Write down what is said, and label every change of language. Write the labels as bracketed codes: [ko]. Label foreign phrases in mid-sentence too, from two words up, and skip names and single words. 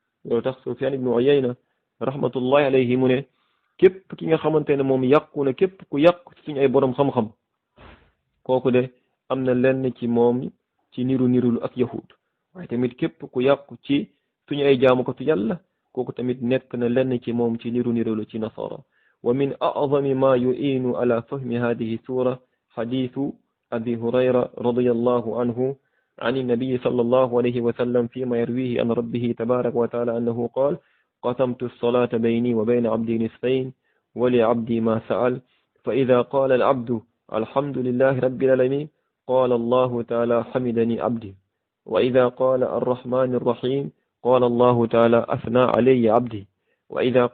[wo] loolu tax Sufyan ibnu Uyayna [ar] رحمة الله عليه [wo] mu ne képp ki nga xamante ne moom yàqu na képp ku yàqu ci suñu ay borom xam-xam kooku de am na lenn ci moom ci niru nirulu ak yahud waaye tamit képp ku yàqu ci suñu ay jaamukatu yàlla kooku tamit nekk na lenn ci moom ci niru nirulu ci nasara [ar] ومن أعظم ما يعين على فهم هذه السورة حديث أبي هريرة رضي الله عنه عن النبي صلى الله عليه وسلم فيما يرويه عن ربه تبارك وتعالى أنه قال قسمت الصلاة بيني وبين عبدي نصفين ولعبدي ما سأل فإذا قال العبد الحمد لله رب العالمين قال الله تعالى حمدني عبدي وإذا قال الرحمن الرحيم قال الله تعالى أثنى علي عبدي وإذا